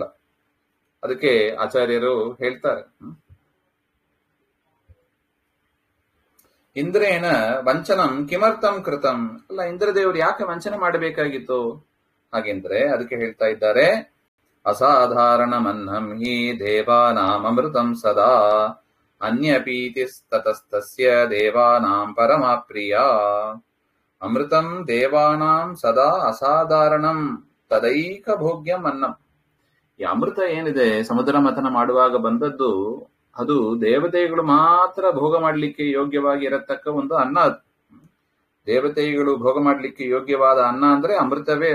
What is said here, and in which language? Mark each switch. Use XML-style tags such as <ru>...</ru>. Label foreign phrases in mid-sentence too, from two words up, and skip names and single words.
<kn>ಅದಕ್ಕೆ ಆಚಾರ್ಯರು ಹೇಳ್ತಾರೆ,</kn> <sa>ಇಂದ್ರೇನ ವಂಚನಂ ಕಿಮರ್ಥಂ ಕೃತಂ,</sa> <kn>ಅಲ್ಲ ಇಂದ್ರದೇವರು ಯಾಕೆ ವಂಚನೆ ಮಾಡಬೇಕಾಗಿತ್ತು ಹಾಗೆಂದ್ರೆ ಅದಕ್ಕೆ ಹೇಳ್ತಾ ಇದ್ದಾರೆ,</kn> <sa>ಅಸಾಧಾರಣಮನ್ನಂ ಹಿ ದೇವಾನಾಂ ಅಮೃತಂ ಸದಾ ಅನ್ಯಪೀತಿಸ್ತತಸ್ತಸ್ಯ ದೇವಾನಾಂ ಪರಮಪ್ರಿಯ. ಅಮೃತಂ ದೇವಾನಾಂ ಸದಾ ಅಸಾಧಾರಣಂ ತದೈಕ ಭೋಗ್ಯಂ ಅನ್ನಂ.</sa> <kn>ಈ ಅಮೃತ ಏನಿದೆ ಸಮುದ್ರ ಮಥನ ಮಾಡುವಾಗ ಬಂದದ್ದು, ಅದು ದೇವತೆಗಳು ಮಾತ್ರ ಭೋಗ ಮಾಡಲಿಕ್ಕೆ ಯೋಗ್ಯವಾಗಿ ಇರತಕ್ಕ ಒಂದು ಅನ್ನ. ಅದು ದೇವತೆಗಳು ಭೋಗ ಮಾಡಲಿಕ್ಕೆ ಯೋಗ್ಯವಾದ ಅನ್ನ ಅಂದ್ರೆ ಅಮೃತವೇ.</kn>